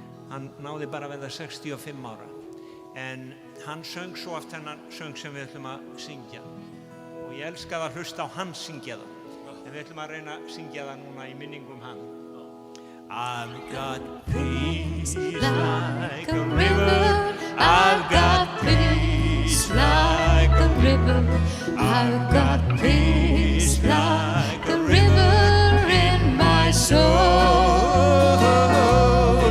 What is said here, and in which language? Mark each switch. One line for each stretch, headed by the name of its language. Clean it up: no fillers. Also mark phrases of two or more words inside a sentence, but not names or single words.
Icelandic: Hann náði bara að verða 65 ára. En hann söng svo oft þennan söng sem við ætlum að syngja. Og ég elskaði að hlusta á hann syngja það. En við ætlum að reyna að syngja það núna í minningum hann.
English: I've got peace like a river. I've got peace like a river. I've got peace like a river in my soul.